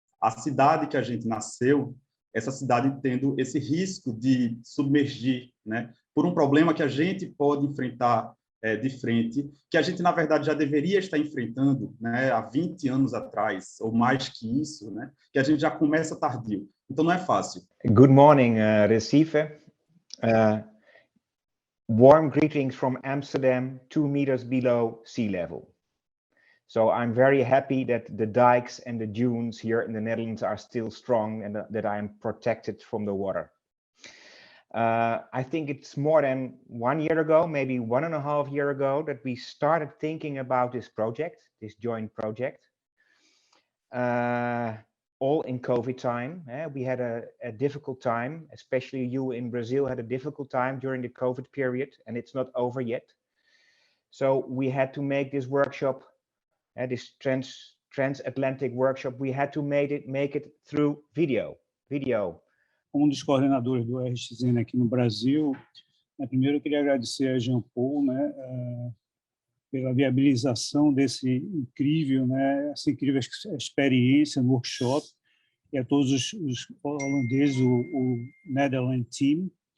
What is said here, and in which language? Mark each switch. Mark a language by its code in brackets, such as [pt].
[pt] A cidade que a gente nasceu, essa cidade tendo esse risco de submergir, né, por um problema que a gente pode enfrentar de frente, que a gente, na verdade, já deveria estar enfrentando, né, há 20 anos atrás, ou mais que isso, né, que a gente já começa tardio. Então, não é fácil. [en] Good morning, Recife. Warm greetings from Amsterdam, 2 meters below sea level. So I'm very happy that the dikes and the dunes here in the Netherlands are still strong and that I am protected from the water. I think it's more than 1 year ago, maybe 1.5 years ago, that we started thinking about this project, this joint project. All in COVID time. We had a difficult time, especially you in Brazil had a difficult time during the COVID period, and it's not over yet. So we had to make this workshop, this transatlantic workshop, we had to make it through video. [pt] Dos coordenadores do RXN aqui no Brasil, primeiro eu queria agradecer a Jean Paul, pela viabilização desse incrível, essa incrível experiência no workshop, e a todos os holandeses, o Netherlands Team.